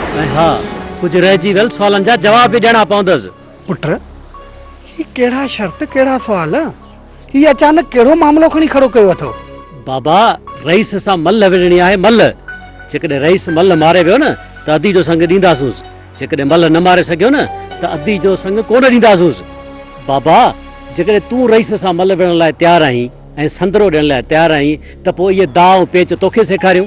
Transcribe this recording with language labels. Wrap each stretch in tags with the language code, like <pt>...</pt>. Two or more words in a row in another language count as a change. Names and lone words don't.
<sd>हाँ कुछ रहिजी वियल सवालन जा जवाब भी देना पवंदस। पुट ही केड़ा शर्त केड़ा सवाल ही अचानक केड़ो मामलो खणी खड़ो कयो अथो? बाबा रईस सा मल विड़णी आहे मल। जेकॾहिं रईस मल मारे वियो न त अधी जो संग ॾींदासूंस, जेकॾहिं मल न मारे सघियो न त अधी जो संग कोन ॾींदासूंस। बाबा जेकॾहिं तूं रईस सां मल विड़ण लाइ तयार आहीं ऐं संदरो ॾियण लाइ तयार आहीं त पोइ इहे दाव पेच तोखे सेखारियूं?</sd>